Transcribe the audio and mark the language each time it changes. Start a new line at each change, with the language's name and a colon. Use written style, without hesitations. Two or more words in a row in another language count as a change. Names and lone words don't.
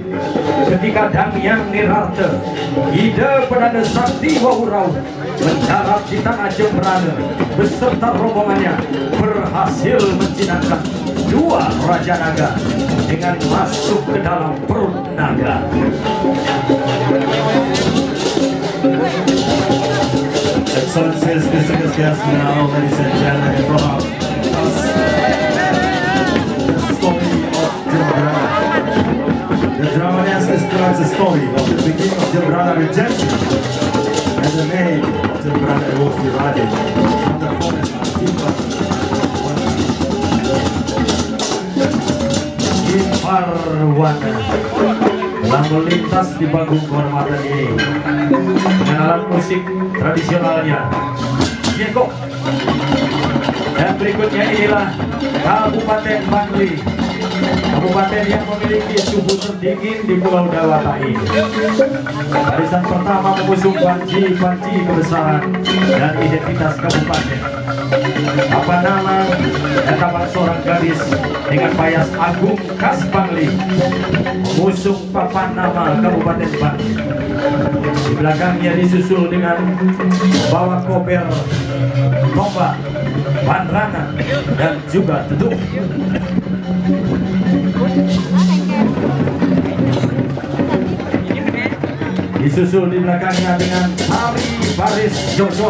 Indonesian: Ketika Dangyang Nirarte, Ida Perdana Sakti Wawurau, mendarat di tanah Jembrana beserta rombongannya berhasil menjinakkan dua raja naga dengan masuk ke dalam perut naga.
English: Excellencies, distinguished guests, now, ladies and gentlemen, in front of us, the story of Jembrana. The drama dance describes the story of the beginning of Jembrana Regency and the name of Jembrana was derived from the forest of
Indonesian: Jimbarwana telah melintas di panggung kehormatan ini dengan alat musik tradisionalnya Jeko. Dan berikutnya inilah Kabupaten Bangli, kabupaten yang memiliki suhu terdingin di Pulau Dewata ini. Barisan pertama mengusung panci-panci kebesaran dan identitas kabupaten. Apa nama dan tampang seorang gadis dengan payas agung khas Bangli mengusung papan nama Kabupaten Bangli. Di belakangnya disusul dengan bawa kober, tombak, bandrangan dan juga tedung. Disusul di belakangnya dengan tari baris jojor.